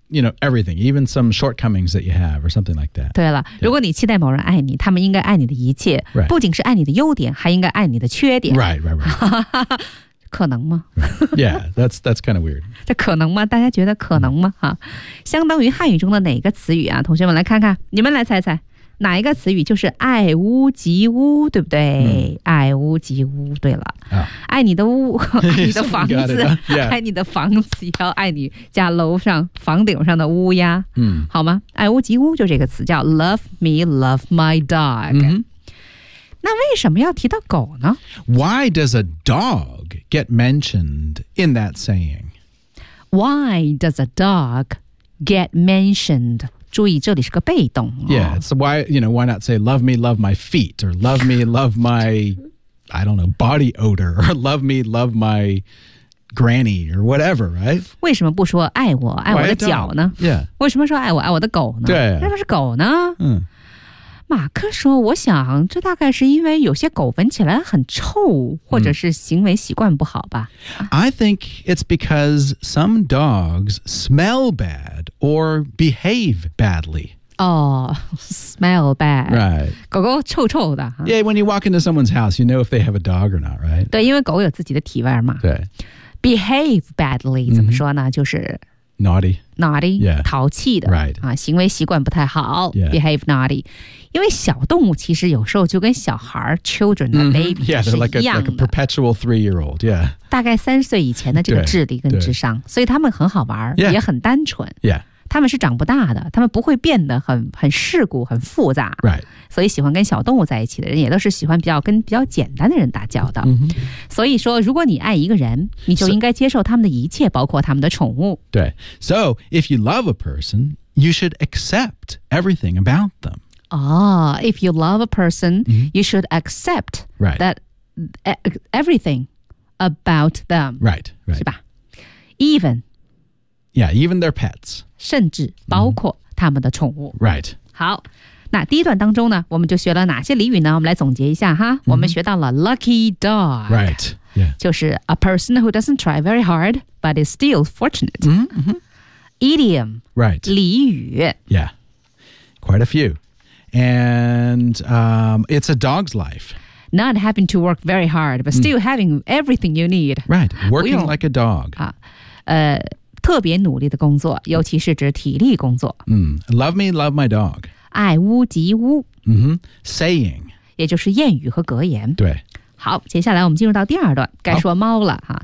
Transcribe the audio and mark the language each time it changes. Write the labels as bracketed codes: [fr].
[en] You know, everything, even some shortcomings that you have or something like that. [zh] 对了、yeah. 如果你期待某人爱你他们应该爱你的一切、 [en] right. [zh] 不仅是爱你的优点还应该爱你的缺点。 [en] Right. [zh] 可能吗、 [en] right. Yeah, that's kind of weird. [zh] 这可能吗大家觉得可能吗、mm. 相当于汉语中的哪个词语啊同学们来看看你们来猜猜哪一个词语就是爱屋及乌对不对、 mm. 爱屋及乌对了、 oh. 爱你的屋爱你的房子 [en] it,、huh? yeah. [zh] 爱你的房子要爱你家楼上房顶上的乌鸦、 mm. 好吗爱屋及乌就这个词叫 [en] love me love my dog、 mm-hmm. [zh] 那为什么要提到狗呢 [en] Why does a dog get mentioned in that saying? Why does a dog get mentioned? [zh] 注意这里是个被动、哦、 [en] Yeah, so why, you know, why not say love me, love my feet or love me, love my, I don't know, body odor or love me, love my granny or whatever, right? [zh] 为什么不说爱我爱我的脚呢 [en] Yeah. [zh] 为什么说爱我爱我的狗呢对、啊、那不是狗呢嗯。马克说我想这大概是因为有些狗闻起来很臭或者是行为习惯不好吧、 mm. [en] I think it's because some dogs smell bad or behave badly Oh, smell bad Right [zh] 狗狗臭臭的 [en] Yeah, when you walk into someone's house you know if they have a dog or not, right? [zh] 对因为狗有自己的体味嘛对 [en] Behave badly [zh] 怎么说呢、mm-hmm. 就是 [en] Naughty. Naughty. Yeah. [zh] 淘气的。 [en] Right. [zh] 啊，行为习惯不太好。 [en] Yeah. Behave naughty. [zh] 因为小动物其实有时候就跟小孩 children 的 baby 是一样的。 [en] Yeah, they're like a perpetual three-year-old. Yeah. [zh] 大概三岁以前的这个智力跟智商。所以他们很好玩、 [en] yeah. [zh] 也很单纯。 [en] Yeah. [zh] 他们是长不大的，他们不会变得很世故、很复杂。 [en] Right. [zh] 所以喜欢跟小动物在一起的人，也都是喜欢比较简单的人打交道。 Mm-hmm. 所以说，如果你爱一个人，你就应该接受他们的一切，包括他们的宠物。对。 [en] So, if you love a person, you should accept everything about them. Oh, if you love a person,、mm-hmm. you should accept、 right. that everything about them. Right, right. [zh] 是吧 [en] Even. Yeah, even their pets. [zh] 甚至包括他们的宠物、mm-hmm. [en] Right [zh] 好那第一段当中呢我们就学了哪些俚语呢我们来总结一下哈、mm-hmm. 我们学到了 [en] lucky dog Right、yeah. 就是 a person who doesn't try very hard but is still fortunate、 mm-hmm. Idiom Right [zh] 俚语 [en] Yeah Quite a few And、it's a dog's life Not having to work very hard but still、mm-hmm. having everything you need Right Working like a dog、 [zh] 啊特别努力的工作，尤其是指体力工作。 [en] Love me, love my dog. [zh] 爱屋及乌。 [en] Saying. [zh] 也就是谚语和格言。对。好，接下来我们进入到第二段，该说猫了、哈。